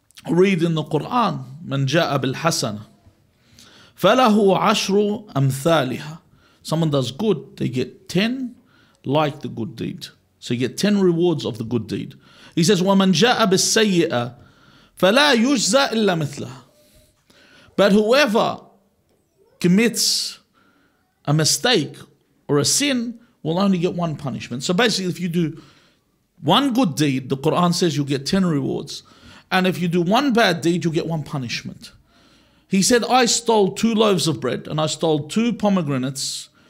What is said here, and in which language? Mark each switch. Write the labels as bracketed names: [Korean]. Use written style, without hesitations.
[English] read in the Quran, [Arabic] من جاء بالحسنة فله عشر أمثالها. [English] Someone does good, they get 10 like the good deed. So you get 10 rewards of the good deed. He says, [Arabic] وَمَنْ جَاءَ بِالسَّيِّئَةِ فَلَا يُجْزَى إِلَّا مِثْلَهَا. [English] But whoever commits a mistake or a sin will only get one punishment. So basically, if you do one good deed, the Quran says you'll get 10 rewards. And if you do one bad deed, you'll get one punishment. He said, I stole 2 loaves of bread and I stole 2 pomegranates.